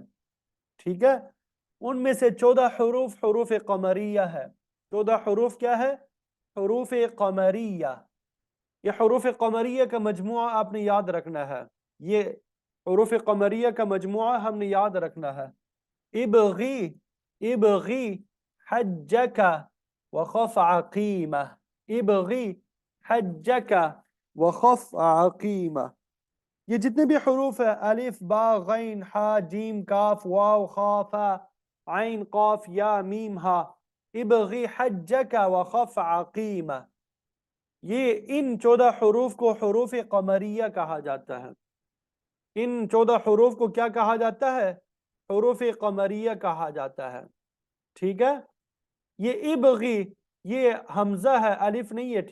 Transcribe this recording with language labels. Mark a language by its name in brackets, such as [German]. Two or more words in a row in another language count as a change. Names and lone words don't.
[Urdu] ٹھیک ہے، ان میں سے 14 حروف حروف قمریہ ہے. 14 حروف کیا ہے؟ حروف قمریہ. یہ حروف قمریہ کا مجموعہ آپ نے یاد رکھنا ہے. یہ حروف قمریہ کا مجموعہ ہم نے یاد رکھنا ہے. [Arabic] ابغی، ابغی حجک وخف عقیمہ. ابغی حجک وخف عقیمہ. [Urdu] یہ جتنے بھی حروف ہیں، الف با غین حا جیم کاف واو خا فا عین قاف یا میم ہا. [Arabic] ابغی حجک وخف عقیمہ. [Urdu] یہ ان 14 حروف کو حروف قمریہ کہا جاتا ہے. ان 14 حروف کو کیا کہا جاتا ہے؟ حروف قمریہ کہا جاتا ہے. ٹھیک ہے، یہ ابغی، یہ حمزہ ہے، الف نہیں ہے.